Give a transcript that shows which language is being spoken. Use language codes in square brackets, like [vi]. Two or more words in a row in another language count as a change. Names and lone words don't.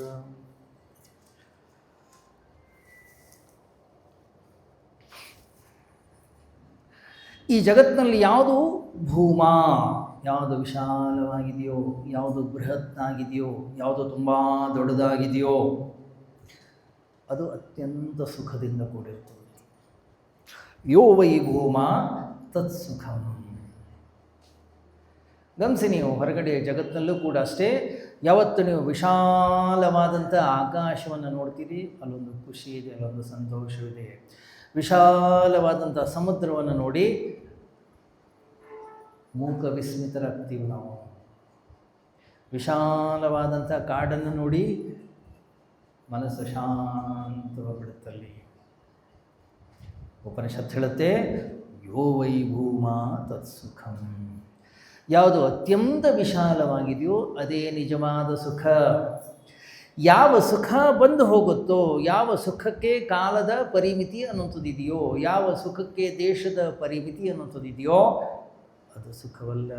[kn] ಈ ಜಗತ್ತಿನಲ್ಲಿ ಯಾವುದು ಭೂಮಾ, ಯಾವುದು ವಿಶಾಲವಾಗಿದೆಯೋ, ಯಾವುದು ಬೃಹತ್ತಾಗಿದೆಯೋ, ಯಾವುದು ತುಂಬ ದೊಡ್ಡದಾಗಿದೆಯೋ ಅದು ಅತ್ಯಂತ ಸುಖದಿಂದ ಕೂಡಿರ್ತದೆ. [sa] ಯೋ ವೈ ಭೂಮಾ ತತ್ ಸುಖಂ. [kn] ಗಮನಿಸಿ, ನೀವು ಹೊರಗಡೆ ಜಗತ್ತಿನಲ್ಲೂ ಕೂಡ ಅಷ್ಟೇ, ಯಾವತ್ತು ನೀವು ವಿಶಾಲವಾದಂಥ ಆಕಾಶವನ್ನು ನೋಡ್ತೀರಿ, ಅಲ್ಲೊಂದು ಖುಷಿ ಇದೆ, ಅಲ್ಲೊಂದು ಸಂತೋಷವಿದೆ. ವಿಶಾಲವಾದಂಥ ಸಮುದ್ರವನ್ನು ನೋಡಿ ಮೂಕ ವಿಸ್ಮಿತರಾಗ್ತೀವಿ ನಾವು. ವಿಶಾಲವಾದಂಥ ಕಾಡನ್ನು ನೋಡಿ ಮನಸ್ಸು ಶಾಂತವಾಗಿಬಿಡುತ್ತಲ್ಲಿ. ಉಪನಿಷತ್ ಹೇಳುತ್ತೆ, [sa] ಯೋ ವೈ ಭೂಮಾ ತತ್ ಸುಖಂ. [kn] ಯಾವುದು ಅತ್ಯಂತ ವಿಶಾಲವಾಗಿದೆಯೋ ಅದೇ ನಿಜವಾದ ಸುಖ. ಯಾವ ಸುಖ ಬಂದು ಹೋಗುತ್ತೋ, ಯಾವ ಸುಖಕ್ಕೆ ಕಾಲದ ಪರಿಮಿತಿ ಅನ್ನುವಂಥದ್ದಿದೆಯೋ, ಯಾವ ಸುಖಕ್ಕೆ ದೇಶದ ಪರಿಮಿತಿ ಅನ್ನುವಂಥದ್ದಿದೆಯೋ ಅದು ಸುಖವಲ್ಲ.